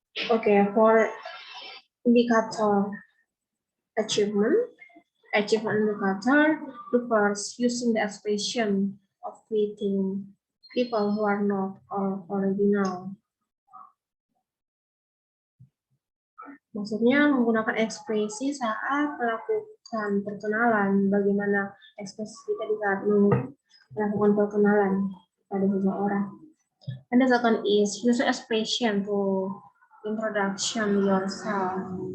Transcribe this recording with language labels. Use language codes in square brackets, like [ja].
[en] Okay, for indicator achievement, Achievement indicator refers using the expression of greeting people who are not original. [id] Maksudnya menggunakan ekspresi saat melakukan perkenalan, bagaimana ekspresi kita di saat melakukan perkenalan pada seseorang. [en] And the second is use expression to introduction yourself.